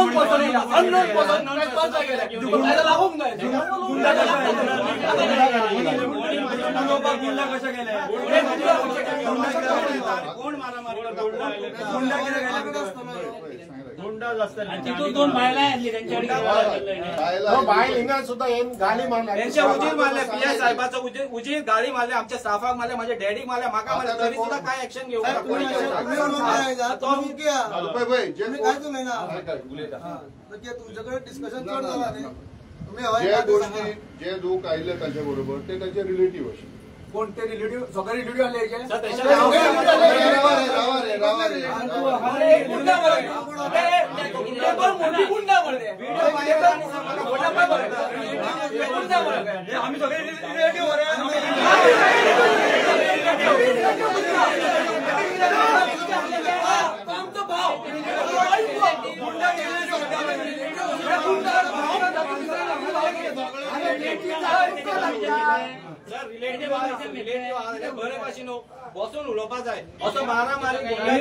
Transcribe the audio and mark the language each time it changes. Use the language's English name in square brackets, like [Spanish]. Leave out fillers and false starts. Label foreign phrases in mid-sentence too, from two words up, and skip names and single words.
[Konkani] कोण मारामारी बायल हिंगा सुद्धा गाली मारल्या त्यांच्या उजीर मारले पीएस साहेबाचं उजीर गाडी मारले आमच्या स्टाफाक मारले माझ्या डॅडीक मारले म्हाका मारले तरी सुद्धा काय ऍक्शन घेऊ तुमच्याकडे डिस्कशन चड जाला न्ही जे लोक आयले ताच्या बरोबर ते ताचे रिलेटिव्ह अशे कोण ते रिलेटिव्ह सगळे रिलेटिव्ह आले आम्ही सगळे रिलेटिव्ह आमचा भाव रिलेटिव्ह बरे भाशेन बसून उलोवपा जाय असं मारामारी